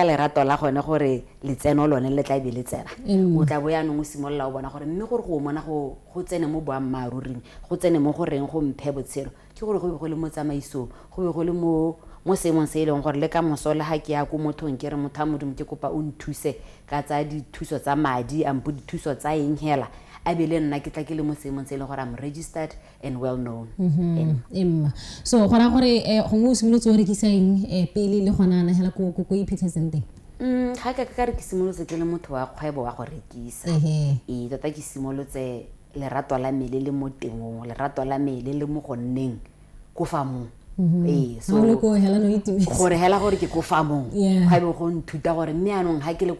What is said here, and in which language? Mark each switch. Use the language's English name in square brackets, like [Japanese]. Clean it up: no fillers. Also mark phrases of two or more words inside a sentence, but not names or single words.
[Tswana] lerato la gone gore letseno lone le tla be le tsena o tla bo ya no simolla o bona gore mme gore go mona go tsene mo boammaruring go tsene mo goreng go mphe botshelo ke gore go be go le mo tsamaiso go be go le mo seemong se e leng gore le ka mosola ha ke ya ko mothong ke re motho a modimo ke kopa o nthuse ka tsa dithuso tsa madi ampo dithuso tsa eng hela a be le nna ke tla ke le mo seemong se e leng gore [English] I'm registered and well known [Tswana] so gona gore go mo simolotse o rekisa eng pele le gona na hela ko iphitlhetseng teng ga ka re ke simolotse ke le motho wa kgwebo wa go rekisa tota ke simolotse lerato la me le mo temong lerato la me le mo go nneng ko famong so gore hela gore ke ko famong ga be go nthuta gore mme anong ha ke le ko